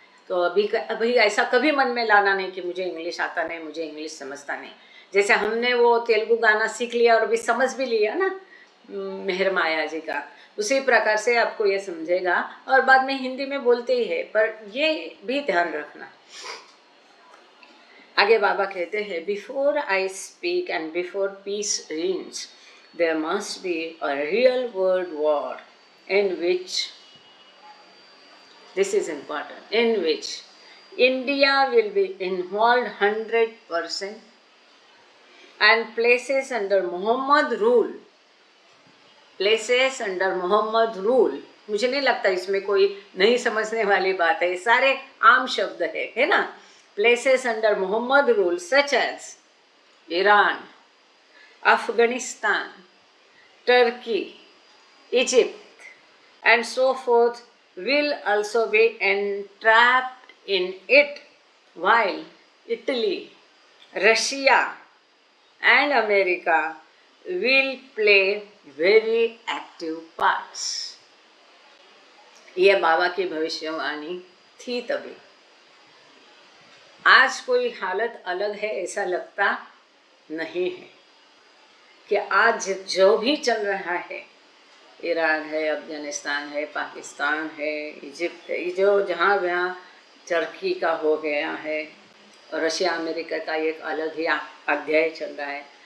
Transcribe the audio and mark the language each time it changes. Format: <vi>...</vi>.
<hi>तो अभी ऐसा कभी मन में लाना नहीं कि मुझे इंग्लिश आता नहीं, मुझे इंग्लिश समझता नहीं। जैसे हमने वो तेलुगु गाना सीख लिया और अभी समझ भी लिया ना मेहर माया जी का, उसी प्रकार से आपको ये समझेगा, और बाद में हिंदी में बोलते ही है, पर ये भी ध्यान रखना। आगे बाबा कहते हैं,</hi> <en>Before I speak and before peace reigns, there must be a real world war in which, this is important, in which India will be involved 100% and places under Muhammad rule, places under Muhammad rule.</en> <hi>मुझे नहीं लगता इसमें कोई नहीं समझने वाली बात है, सारे आम शब्द है ना।</hi> <en>Places under Muhammad rule such as Iran, Afghanistan, Turkey, Egypt and so forth will also be entrapped in it, while Italy, Russia and America will play very active parts.</en> <hi>ये बाबा की भविष्यवाणी थी तभी। आज कोई हालत अलग है ऐसा लगता नहीं है, कि आज जो भी चल रहा है, ईरान है, अफगानिस्तान है, पाकिस्तान है, इजिप्ट है, जो जहाँ जहाँ टर्की का हो गया है, रशिया अमेरिका का एक अलग ही अध्याय चल रहा है।</hi>